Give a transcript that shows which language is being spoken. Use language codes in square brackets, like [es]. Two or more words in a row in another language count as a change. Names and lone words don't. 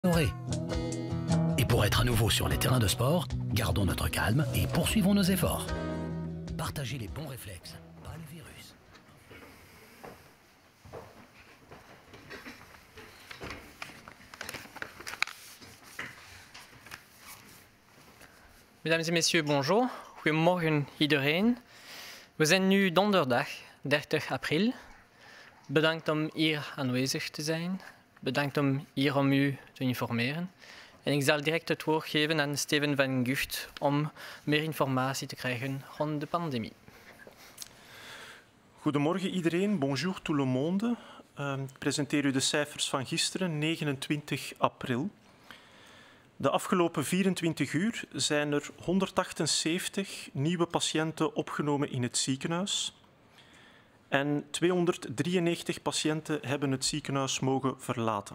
[fr] Et pour être à nouveau sur les terrains de sport, gardons notre calme et poursuivons nos efforts. Partagez les bons réflexes, pas le virus. Mesdames et messieurs, bonjour. [nl] Goedemorgen iedereen. We zijn nu donderdag 30 april. Bedankt om hier aanwezig te zijn. Bedankt om hier om u te informeren. En ik zal direct het woord geven aan Steven van Gucht om meer informatie te krijgen rond de pandemie. Goedemorgen iedereen, [fr] bonjour tout le monde. [nl] Ik presenteer u de cijfers van gisteren, 29 april. De afgelopen 24 uur zijn er 178 nieuwe patiënten opgenomen in het ziekenhuis. En 293 patiënten hebben het ziekenhuis mogen verlaten.